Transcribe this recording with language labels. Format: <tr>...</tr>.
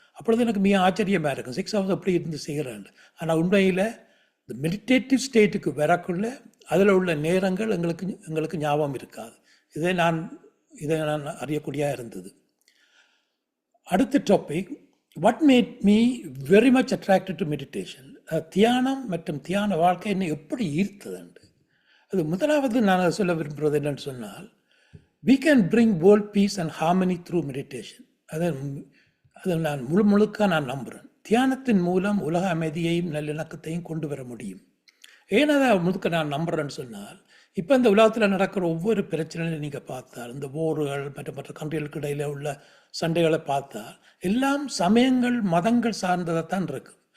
<ta>அப்பொழுது எனக்கு மிக ஆச்சரியமாக இருக்கும், 6 hours அப்படி இருந்து செய்கிறேன். ஆனால் உண்மையில் இந்த மெடிடேட்டிவ் ஸ்டேட்டுக்கு வரக்குள்ள அதில் உள்ள நேரங்கள் எங்களுக்கு ஞாபகம் இருக்காது. இதை நான் அறியக்கூடியதாக இருந்தது. அடுத்த topic, what made me very much attracted to meditation. தியானம் மற்றும் தியான வாழ்க்கை என்னை எப்படி ஈர்த்ததுண்டு. அது முதலாவது நான் சொல்ல விரும்புகிறது என்னென்னு சொன்னால்,</ta> <en>we can bring world peace and harmony through meditation.</en> <ta>அதை நான் முழுக்க நான் நம்புகிறேன். தியானத்தின் மூலம் உலக அமைதியையும் நல்லிணக்கத்தையும் கொண்டு வர முடியும். ஏன்னா முழுக்க நான் நம்புகிறேன்னு சொன்னால், இப்போ இந்த உலகத்தில் நடக்கிற ஒவ்வொரு பிரச்சனையும் நீங்கள் பார்த்தால், இந்த போர்கள் மற்ற கண்ட்ரிகளுக்கு இடையில் உள்ள சண்டைகளை பார்த்தால் எல்லாம் சமயங்கள் மதங்கள் சார்ந்ததாக தான் இருக்கும்.</ta>